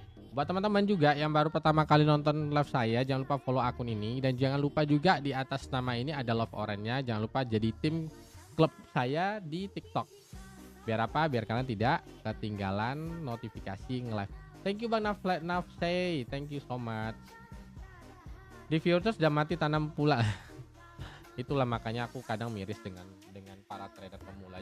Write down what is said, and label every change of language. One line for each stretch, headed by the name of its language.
Indonesian: Buat teman-teman juga yang baru pertama kali nonton live saya, jangan lupa follow akun ini. Dan jangan lupa juga di atas nama ini ada love orange-nya. Jangan lupa jadi tim klub saya di TikTok. Biar apa? Biar kalian tidak ketinggalan notifikasi nge-live.
English: Thank you Bang Nafsay, thank you so much.
Indonesian: Di futures sudah mati tanam pula. Itulah makanya aku kadang miris dengan para trader pemula.